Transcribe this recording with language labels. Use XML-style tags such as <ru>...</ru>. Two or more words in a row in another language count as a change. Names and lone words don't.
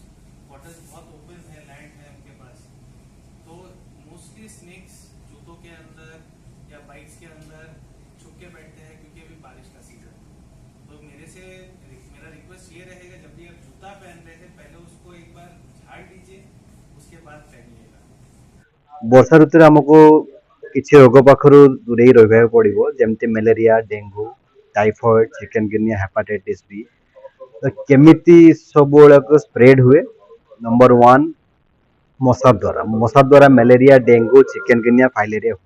<hi>क्वार्टर्स बहुत ओपन है, लैंड है उनके पास, तो</hi> <en>mostly snakes</en> <hi>जूतों के अंदर या बाइक्स के अंदर छुप के बैठते हैं, क्योंकि अभी बारिश का सीजन है। तो मेरा रिक्वेस्ट ये रहेगा, जब भी आप जूता पहन रहे थे पहले उसको एक बार झाड़ दीजिए, उसके बाद पहनिएगा।</hi> <or>ବର୍ଷା ଋତୁରେ ଆମକୁ କିଛି ରୋଗ ପାଖରୁ ଦୂରେଇ ରହିବାକୁ ପଡ଼ିବ, ଯେମିତି ମ୍ୟାଲେରିଆ, ଡେଙ୍ଗୁ, ଟାଇଫଏଡ୍, ଚିକେନଗୁନିଆ, ହେପାଟାଇଟିସ୍ ବି। ତ କେମିତି ସବୁଗୁଡ଼ାକ ସ୍ପ୍ରେଡ୍ ହୁଏ? ନମ୍ବର 1, ମଶା ଦ୍ୱାରା ମ୍ୟାଲେରିଆ, ଡେଙ୍ଗୁ, ଚିକେନଗୁନିଆ, ଫାଇଲେରିଆ ହୁଏ।</or>